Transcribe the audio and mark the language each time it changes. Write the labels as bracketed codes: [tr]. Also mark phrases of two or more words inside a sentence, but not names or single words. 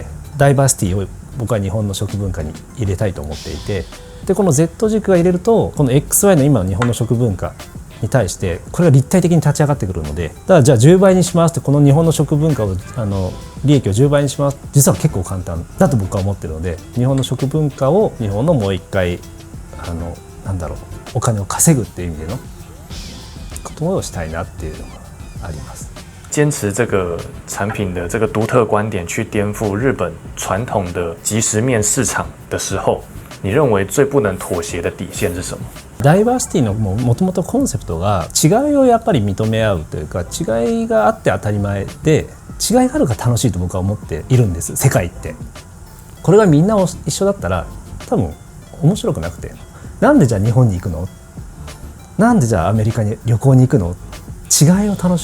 [ja] ダイバーシティを僕は日本の食文化に入れたいと思っていてでこの Z 軸が入れるとこの XY の今の日本の食文化に対してこれが立体的に立ち上がってくるのでだからじゃあ10倍にしますってこの日本の食文化を利益を10倍にします実は結構簡単だと僕は思ってるので日本の食文化を日本のもう一回お金を稼ぐっていう意味でのことをしたいなっていうのがあります。 [zh] 坚持这个产品的这个独特观点去颠覆日本传统的即食面市場的時候你認為最不能妥協的底線是什麼？ [ja] ダイバーシティのもともとコンセプトが違いをやっぱり認め合うというか違いがあって当たり前で違いがあるから楽しいと僕は思っているんです世界ってこれがみんな一緒だったら多分面白くなくてなんでじゃあ日本に行くのなんでじゃあアメリカに旅行に行くの違いを楽